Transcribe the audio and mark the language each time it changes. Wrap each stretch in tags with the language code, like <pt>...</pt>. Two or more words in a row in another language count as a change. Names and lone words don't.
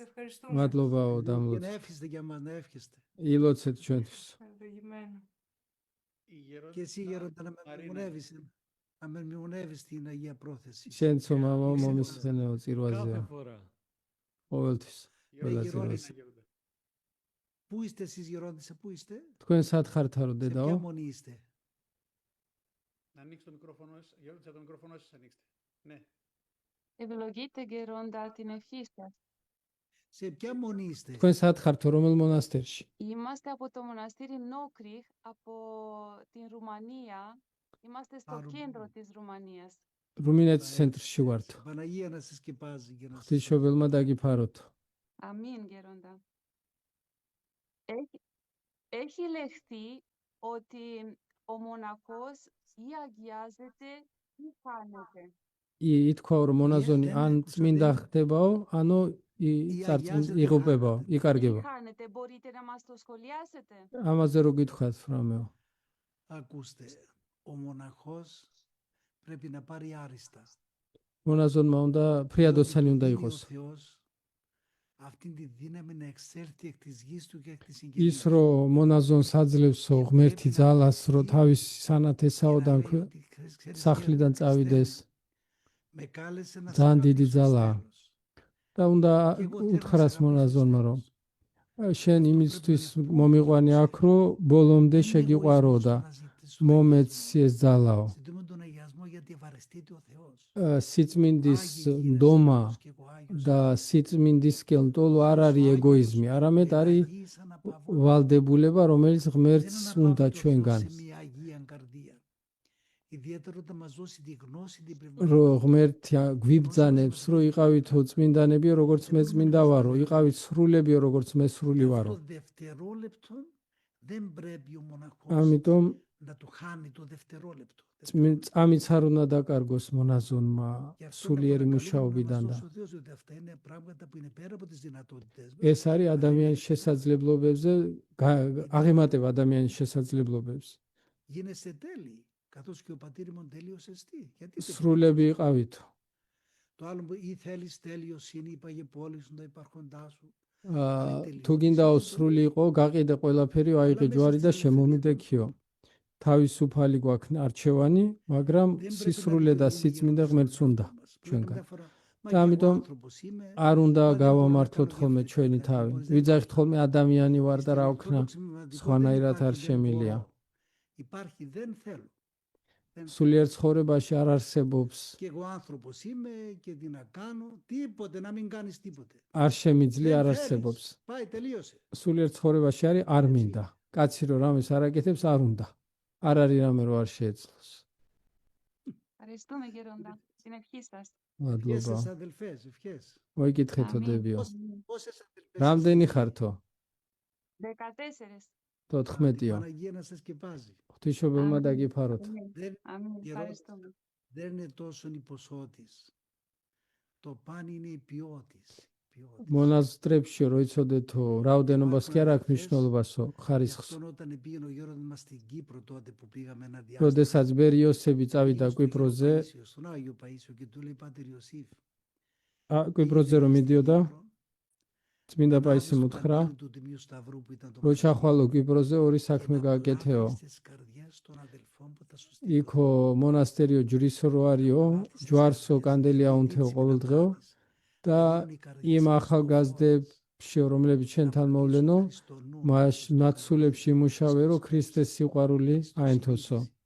<el>Ευχαριστούμε.</el> <ka>მადლობაო</ka> <el>Και να</el> <ka>დამლოცეთ</ka> <el>εύχεστε για μας, να εύχεστε.</el> <ka>ილოცეთ ჩვენთვის</ka> <el>Ευλογημένο. Η γερόντισσα Και εσύ γέροντα να με Μαρίνα. μνημονεύεις, να με μνημονεύεις την Αγία Πρόθεση.</el> <ka>შენცო მამა</ka> <el>Είσαι</el> <ka>მომისხენეო</ka> <el>Κάθε</el> <ka>წირვაზეა</ka> <el>φορά.</el> <ka>ყოველთვის</ka> <el>Γερόντισσα, Έλα, Μαρίνα, Τζιρόση. γερόντα. Πού είστε εσείς γερόντισσα, πού είστε,</el> <ka>თქვენ სად ხართ რო</ka> <el>σε ποια</el> <ka>დედაო</ka> <el>μονή είστε. Να ανοίξει το μικρόφωνο σας. Γερόντισσα, το μικρόφωνο σας ανοίξτε. Ναι. Ευλογείτε γερόντα την ευχή σας. Σε ποια μονή είστε.</el> <ka>თქვენ სად ხართ რომელ მონასტერში</ka> <el>Είμαστε από το μοναστήρι Νόκριχ, από την Ρουμανία. Είμαστε στο Ρουμανία. κέντρο της Ρουμανίας.</el> <ka>რუმინეთის ცენტრში ვართ</ka> <el>Η Παναγία να σας σκεπάζει και να σας...</el> <ka>ღვთისმშობელმა დაგიფაროთ</ka> <el>Αμήν γερόντα. Έχει λεχθεί ότι ο μοναχός ή αγιάζεται ή χάνεται.</el> <ka>ითქვა რომ მონაზონი ან წმინდა ხდებაო ანუ იღუპებაო</ka> <el>Ή</el> <ka>იკარგება</ka> <el>χάνεται, μπορείτε να μας το σχολιάσετε.</el> <ka>ამაზე რო გითხრათ ფრამეო</ka> <el>Ακούστε, ο μοναχός πρέπει να πάρει άριστα.</el> <ka>მონაზონმა უნდა ფრიადოსანი უნდა</ka> <el>Δίνει ο</el> <ka>იყოს</ka> <el>Θεός αυτήν τη δύναμη να εξέλθει εκ της γης του και εκ της</el> <ka>ის</ka> <el>συγγενής.</el> <ka>რომ მონაზონს აძლევსო ღმერთი ძალას რომ თავის სანათესაოდან სახლიდან წავიდეს</ka> <el>Με κάλεσε να</el> <ka>ძალიან</ka> <el>σας</el> <ka>დიდი</ka> <el>αγαπήσω</el> <ka>ძალაა</ka> <el>εις</el> <ka>და უნდა</ka> <el>Και εγώ θέλω να</el> <ka>უთხრას</ka> <el>σε αγαπήσω</el> <ka>მონაზონმა რომ</ka> <el>Χριστός.</el> <ka>შენ იმისთვის მომიყვანი აქ რომ ბოლომდე</ka> <el>Είναι</el> <ka>შეგიყვარო</ka> <el>εγωισμός</el> <ka>და</ka> <el>να ζητήσω τον</el> <ka>მომეცი</ka> <el>αγιασμό.</el> <ka>ეს ძალაო</ka> <el>Ζητούμε τον αγιασμό γιατί ευαρεστείται ο Θεός.</el> <ka>სიწმინდის</ka> <el>Άγιοι γίνεσαι</el> <ka>ნდომა</ka> <el>όπως και εγώ Άγιος.</el> <ka>და სიწმინდისკენ ტოლო არ არის ეგოიზმი, არამედ არის</ka> <el>Εναγείς αναπαυόμενοι.</el> <ka>ვალდებულება, რომელიც</ka> <el>Δεν</el> <ka>ღმერთს უნდა</ka> <el>αναπαύει το Θεός</el> <ka>ჩვენგან.</ka> <el>σε μια αγία καρδία. Ιδιαίτερα όταν μας δώσει τη γνώση την</el> <ka>რომ</ka> <el>πνευματική.</el> <ka>ღმერთი გვიბძანებს, რომ იყავითო წმინდანებიო, როგორც მე წმინდა ვარო, იყავით სრულებიო, როგორც მე სრული</ka> <el>Αυτό</el> <ka>ვარო.</ka> <el>το δευτερόλεπτο Δεν πρέπει ο μοναχός</el> <ka>ამიტომ</ka> <el>να το χάνει το δευτερόλεπτο.</el> <ka>წამიც არ უნდა დაკარგოს მონაზონმა</ka> <el>Γι' αυτό να</el> <ka>სულიერი</ka> <el>παρακαλούμε να</el> <ka>მუშაობიდან</ka> <el>μας</el> <ka>და</ka> <el>δώσει ο Θεός, ότι αυτά είναι πράγματα που είναι πέρα από τις δυνατότητες μας.</el> <ka>ეს არის ადამიანის შესაძლებლობებზე აღემატება ადამიანის შესაძლებლობებს.</ka> <el>Γίνεσαι τέλειοι, καθώς και ο πατήρ ημών τέλειος εστί. Γιατί δεν</el> <ka>სრულები იყავით.</ka> <el>το άλλο που ή θέλεις τέλειοσύνη, είπαγε πόλεις να υπάρχοντά σου.</el> <ka>თუ გინდაო სრული იყო, გაყიდე ყველაფერი, აიღე ჯვარი და შემომიდექიო. თავისუფალი გვაქვს არჩევანი, მაგრამ სისრულე და სიწმინდე ღმერთს უნდა ჩვენგან. და ამიტომ არ უნდა გავამართლოთ ხოლმე ჩვენი თავი. ვიძახით ხოლმე ადამიანი ვარ და რა ვქნა, სხვანაირად არ შემილია.</ka> <el>Υπάρχει, δεν θέλω.</el> <ka>სულიერ ცხოვრებაში არ არსებობს,</ka> <el>Και εγώ άνθρωπος είμαι και τι να κάνω, τίποτε, να μην κάνεις τίποτε.</el> <ka>არ შემიძლია, არ</ka> <el>Δεν</el> <ka>არსებობს.</ka> <el>θέλεις. Πάει, τελείωσε.</el> <ka>სულიერ ცხოვრებაში არის არ მინდა. კაცი რო რამეს არ აკეთებს, არ უნდა. არ არის რამე რო არ შეეძლოს.</ka> <el>Ευχαριστούμε, Γέροντα. Την ευχή σας.</el> <ka>მადლობა.</ka> <el>Ευχές αδελφές, ευχές.</el> <ka>მოიგითხეთო Ამინ. დებიო.</ka> <el>Πόσες αδελφές</el> <ka>რამდენი</ka> <el>είστε?</el> <ka>ხართო?</ka> <el>14.</el> <ka>14-იო.</ka> <el>Η Παναγία να σας σκεπάζει.</el> <ka>ღვთისმშობელმა</ka> <el>Αμήν.</el> <ka>დაგიფაროთ.</ka> <el>Δεν, Αμήν. η Ευχαριστούμε. δεν είναι τόσο η ποσότης. Το παν είναι η ποιότης.</el> <ka>მონაზრებში რო იცოდეთო, რაოდენობას კი არ აქვს მნიშვნელობასო,</ka> <el>Γι'</el> <ka>ხარისხს.</ka> <el>αυτόν όταν πήγαινε ο Γιώργος μας στην Κύπρο τότε που πήγαμε ένα διάστημα.</el> <ka>როდესაც ბერი იოსები წავიდა</ka> <el>πήγε στο</el> <ka>კვიპროზე,</ka> <el>Άγιο Παΐσιο, στον Άγιο Παΐσιο και του λέει Πάτερ Ιωσήφ.</el> <ka>კვიპროზე რომ მიდიოდა, წმინდა პაისი მუთხრა, რო ჩახვალო კვიპროზე ორი საქმე გააკეთეო. იქო მონასტერიო ჯვრისო რო არისო, ჯვარსო კანდელი აუნთეო ყოველდღეო და იმ ახალგაზრდებში რომლებიც ჩვენთან მოვლენო, მათ სულებში იმუშავე რომ ქრისტეს სიყვარული აენთოსო.</ka>